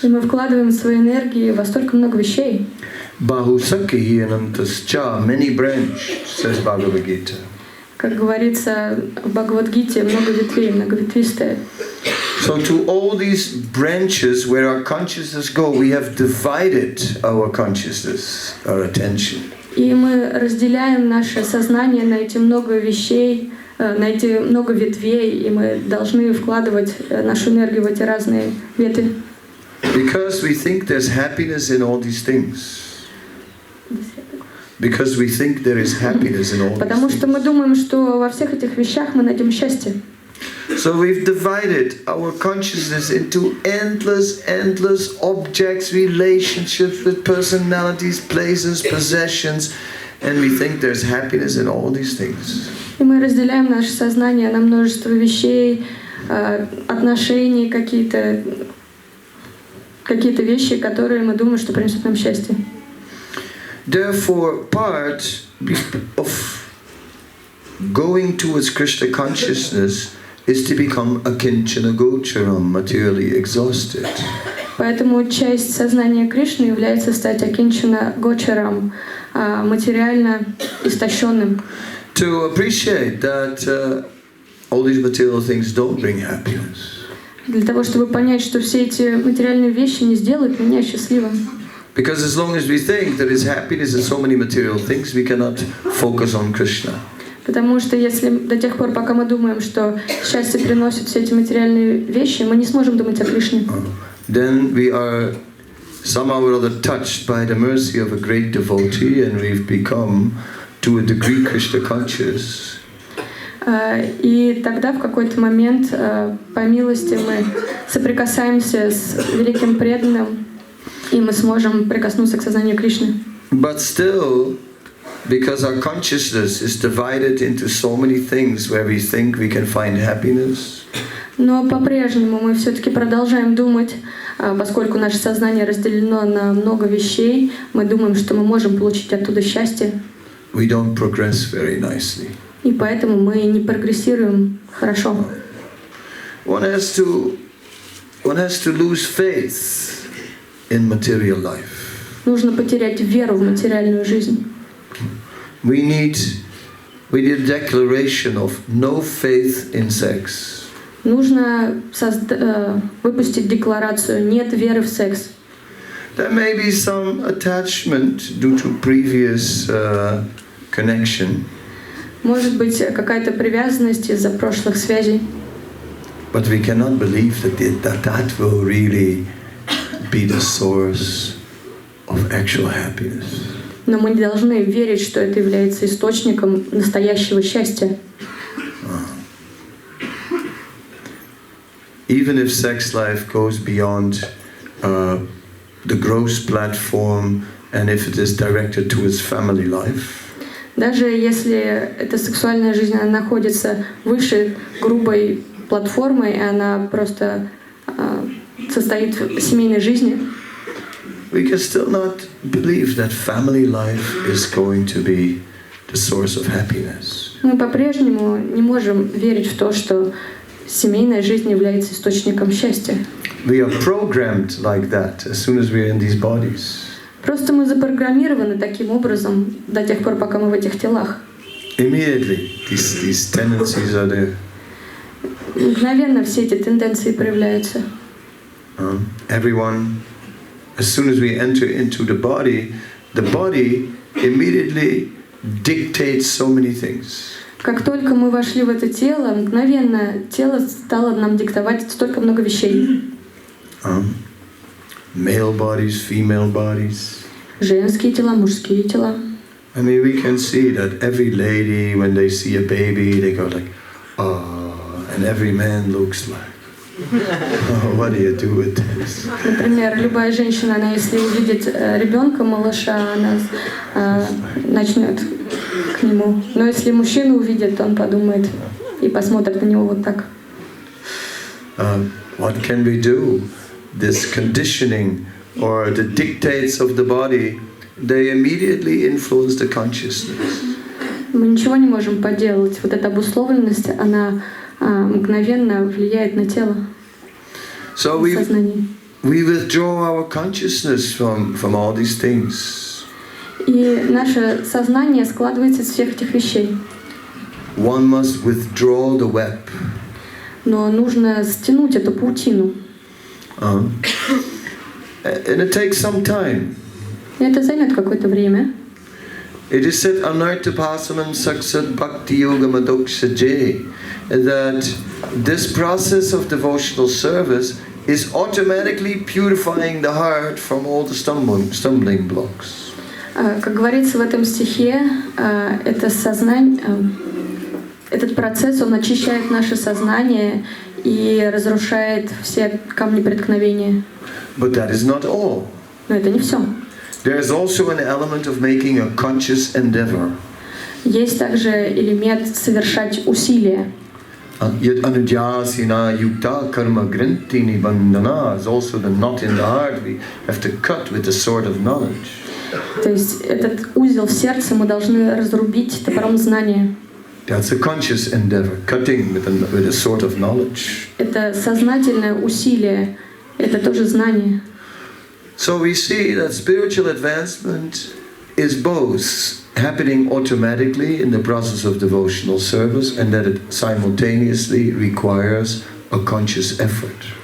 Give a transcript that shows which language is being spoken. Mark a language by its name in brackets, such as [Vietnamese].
[Russian] И мы вкладываем свои энергии во столько много вещей. [Sanskrit] Bahusakhi anantascha, [English] many branched, says Bhagavad-gita. [Russian] Как говорится в Бхагавад-гите, много ветвей, многоветвистая. [English] So to all these branches where our consciousness go, we have divided our consciousness, our attention. [Russian] И мы разделяем наше сознание на эти много вещей, на эти много ветвей, и мы должны вкладывать нашу энергию в эти разные ветви. [English] Because we think there's happiness in all these things. Because we think there is happiness in all these things. [Russian] Потому что мы думаем, что во всех этих вещах мы найдем счастье. [English] So we've divided our consciousness into endless objects, relationships with personalities, places, possessions, and we think there's happiness in all these things. [Russian] И мы разделяем наше сознание на множество вещей, отношений, какие-то вещи, которые мы думаем, что принесут нам счастье. [English] Therefore, part of going towards Krishna consciousness is to become akinchana gocharam, materially exhausted. [Russian] Поэтому часть сознания Кришны является стать акинчана гочарам, материально истощенным. [English] To appreciate that all these material things don't bring happiness. [Russian] Для того, чтобы понять, что все эти материальные вещи не сделают меня счастливым. [English] Because as long as we think there is happiness in so many material things, we cannot focus on Krishna. [Russian] Потому что если до тех пор, пока мы думаем, что счастье приносит все эти материальные вещи, мы не сможем думать о Кришне. [English] Then we are somehow or other touched by the mercy of a great devotee, and we've become, to a degree, Krishna conscious. [Russian] И тогда в какой-то момент, по милости, мы соприкасаемся с великим преданным, и мы сможем прикоснуться к сознанию Кришны. [English] But still, because our consciousness is divided into so many things where we think we can find happiness, [Russian] но по-прежнему мы все-таки продолжаем думать, поскольку наше сознание разделено на много вещей, мы думаем, что мы можем получить оттуда счастье. [English] we don't progress very nicely. [Russian] И поэтому мы не прогрессируем хорошо. [English] One has to lose faith in material life. [Russian] Нужно потерять веру в материальную жизнь. [English] We need a declaration of no faith in sex. [Russian] Нужно выпустить декларацию «нет веры в секс». [English] There may be some attachment due to previous connection. [Russian] Может быть, какая-то привязанность из-за прошлых связей. [English] But we cannot believe that will really be the source of actual happiness. [Russian] Но мы не должны верить, что это является источником настоящего счастья. [English] Even if sex life goes beyond the gross platform, and if it is directed towards family life, [Russian] Даже если эта сексуальная жизнь она находится выше грубой платформы, и она просто состоит в семейной жизни, [English] we can still not believe that family life is going to be the source of happiness. [Russian] мы по-прежнему не можем верить в то, что семейная жизнь является источником счастья. [English] We are programmed like that as soon as we are in these bodies. [Russian] Просто мы запрограммированы таким образом до тех пор, пока мы в этих телах. [English] Immediately, these tendencies are there. [Russian] Мгновенно все эти тенденции проявляются. [English] Everyone, as soon as we enter into the body immediately dictates so many things. [Russian] Как только мы вошли в это тело, мгновенно тело стало нам диктовать столько много вещей. [English] Male bodies, female bodies. [Russian] Женские тела, мужские тела. [English] I mean, we can see that every lady, when they see a baby, they go like, oh, and every man looks like, oh, what do you do with this? [Russian] Например, любая женщина, она если увидит ребенка, малыша, она начнет к нему. Но если мужчина увидит, он подумает и посмотрит на него вот так. [English] What can we do? This conditioning or the dictates of the body, they immediately influence the consciousness. [Russian] Мы ничего не можем поделать. Вот эта обусловленность, она мгновенно влияет на тело, сознание. [English] We withdraw our consciousness from all these things. [Russian] И наше сознание складывается из всех этих вещей. [English] One must withdraw the web. [Russian] Но нужно стянуть эту паутину. [English] And it takes some time. [Russian] Это займет какое-то время. [English] It is said, [Sanskrit] Anarthapasamam Saksat Bhakti Yoga Madoksaje, [English] that this process of devotional service is automatically purifying the heart from all the stumbling blocks. [Russian] Как говорится в этом стихе, это сознание, этот процесс, он очищает наше сознание и разрушает все камни преткновения. [English] But that is not all. [Russian] Но это не все. [English] There is also an element of making a conscious endeavor. [Russian] Есть также элемент совершать усилия. [English] Yet [Sanskrit] anujasina yukta karma grinti nibandhana [English] is also the knot in the heart we have to cut with the sword of knowledge. [Russian] То есть этот узел в сердце мы должны разрубить топором знания. [English] That's a conscious endeavor, cutting with a sword of knowledge. [Russian] Это сознательное усилие, это тоже знание. [English] So we see that spiritual advancement is both happening automatically in the process of devotional service and that it simultaneously requires a conscious effort.